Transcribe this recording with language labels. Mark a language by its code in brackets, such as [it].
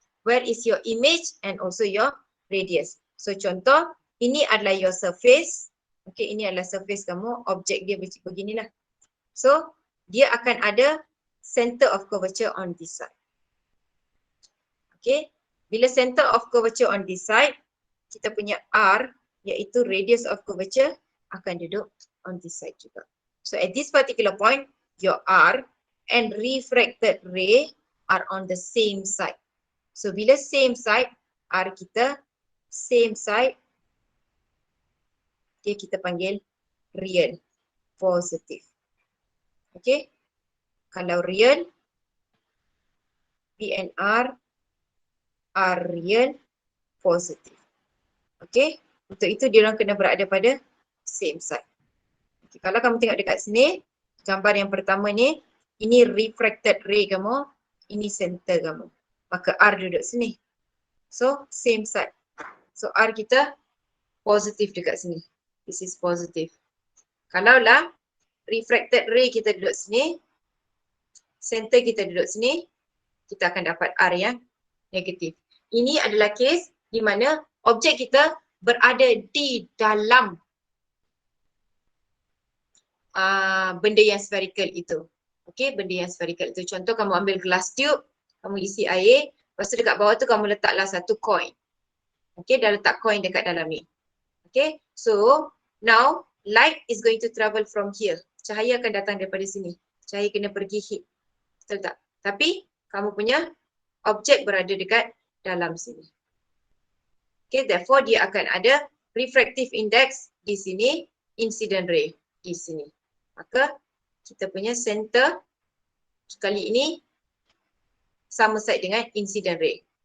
[en] Where is your image and also your radius? [ms] So contoh, ini adalah your surface. Okay, ini adalah surface kamu, objek dia beginilah. [en] So, [ms] dia akan ada [en] center of curvature on this side. Okay, bila center of curvature on this side, kita punya R, iaitu radius of curvature, [ms] akan duduk [en] on this side juga. So, at this particular point, your R and refracted ray are on the same side. [ms] So, bila [en] same side, [ms] R kita, same side, dia kita panggil real, positive. [en] Okay, [ms] kalau [en] real, P and R are real, positive. [ms] Okay, untuk itu dia orang kena berada pada [en] same side. [ms] Okay, kalau kamu tengok dekat sini, gambar yang pertama ni, ini refracted ray kamu, ini center kamu. Maka R duduk sini. So, same side. So, R kita positif dekat sini. [en] This is positive. [ms] Kalaulah refracted ray kita duduk sini, center kita duduk sini, kita akan dapat R yang negatif. Ini adalah case di mana objek kita berada di dalam benda yang spherical itu. Okey, benda yang spherical itu. Contoh kamu ambil glass tube, kamu isi air, lepas tu dekat bawah tu kamu letaklah satu coin. Okey, dah letak coin dekat dalam ni. [en] Okay, so now light is going to travel from here. [ms] Cahaya akan datang daripada sini. Cahaya kena pergi hit. Betul tak? Tapi kamu punya objek berada dekat dalam sini. [en] Okay, therefore [ms] dia akan ada refractive index di sini, incident ray di sini. Maka kita punya center kali ini sama side dengan incident ray.